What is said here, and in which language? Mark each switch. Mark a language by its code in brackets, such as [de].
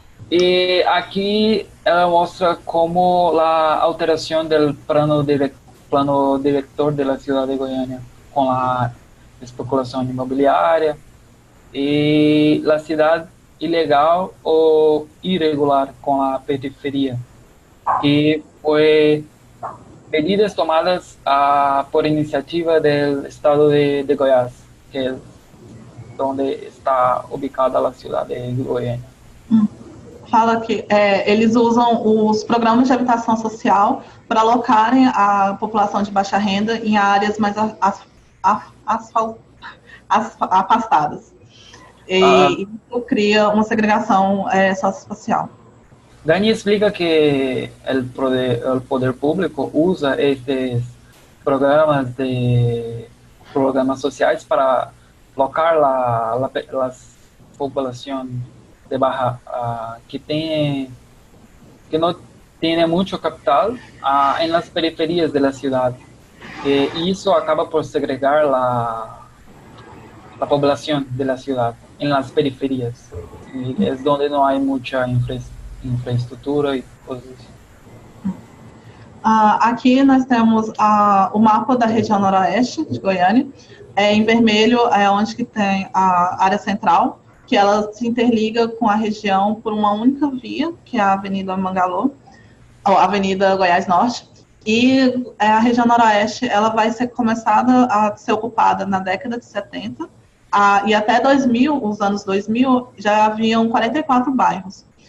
[es] Y aquí muestra cómo la alteración del plano director de la ciudad de Goiânia con la especulación inmobiliaria y la ciudad ilegal o irregular con la periferia, que fue medidas tomadas por iniciativa del estado de Goiás, que es donde está ubicada [pt] a cidade [es] de Goiânia. [pt] Fala que eles usam os programas de habitação social para alocarem a população de baixa renda em áreas mais afastadas. E isso cria uma segregação socioespacial. Dani explica que o poder público usa estes programas sociais para alocar a população de baja [es] que no tiene mucho capital en las periferias de la ciudad, y eso acaba por segregar la población de la ciudad en las periferias, y es donde no hay mucha infraestructura y cosas así. [pt] Aqui nós temos o mapa da região noroeste de Goiânia. Em vermelho é onde que tem a área central, que ela se interliga com a região por uma única via, que é a Avenida Mangalô, ou Avenida Goiás Norte, e a região noroeste ela vai ser começada a ser ocupada na década de 70, e até 2000, os anos 2000, já haviam 44 bairros,